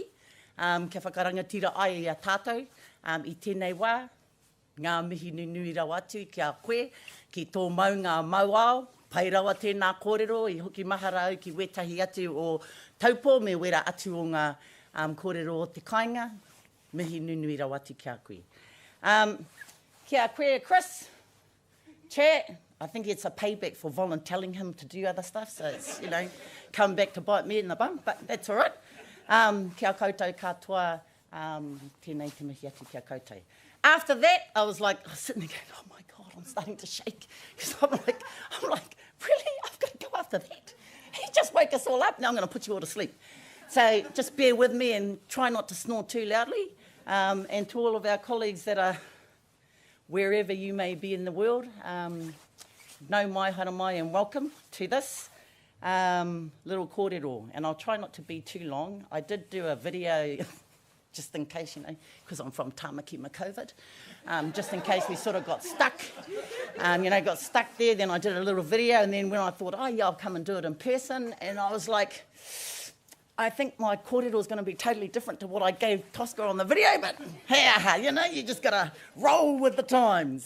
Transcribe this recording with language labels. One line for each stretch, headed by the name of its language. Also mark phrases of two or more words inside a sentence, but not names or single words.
Māori: Kia whakarangatira ai a tātou. I tēnei wā, ngā mihi nui rawa atu ki a koe, ki tō mau ngā mauao, pai rawa tēnā kōrero, I hoki mahara au ki wetahi atu o taupō me wera atu o ngā kōrero o te kāinga, mihi nui rawa atu ki a koe. Kia koe,
English: Kris, chat. I think it's a payback for volunteering him to do other stuff, so it's, come back to bite me in the bum, but that's all right.
Māori: Kia koutou katoa, tēnei te mihi atu kia koutou.
English: After that, I was sitting there going, oh my God, I'm starting to shake. Because I'm like, really? I've got to go after that? He just woke us all up, now I'm going to put you all to sleep. So just bear with me and try not to snore too loudly. And to all of our colleagues that are wherever you may be in the world,
Māori: nau mai, hara mai,
English: and welcome to this little kōrero. And I'll try not to be too long. I did do a video, just in case, because I'm from Tāmaki COVID, just in case we sort of got stuck, got stuck there. Then I did a little video, and then when I thought, oh yeah, I'll come and do it in person, and I was like, I think my kōrero is going to be totally different to what I gave Tosca on the video, but you just got to roll with the times.